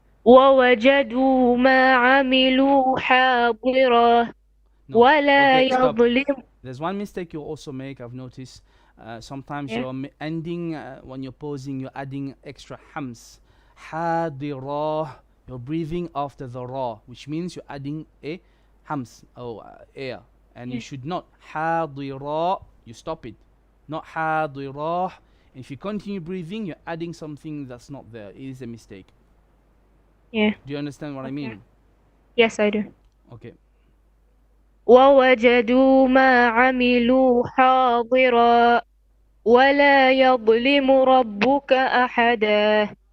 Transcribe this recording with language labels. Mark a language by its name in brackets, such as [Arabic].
[Arabic] ووجدوا ما عملوا حاضرا ولا يظلم. [English] There's one mistake you also make, I've noticed. Sometimes you're ending, when you're pausing, you're adding extra hams. [Arabic] حاضرا. [English] You're breathing after the ra, which means you're adding a hams, or air. And you should not. [Arabic] حاضرا. [English] You stop it. Not [Arabic] حاضرا. [English] If you continue breathing, you're adding something that's not there. It is a mistake. Yeah. Do you understand what I mean? Yes, I do. Okay. [Arabic] ووجدوا ما عملوا حاضرا ولا يظلم ربك أحدا.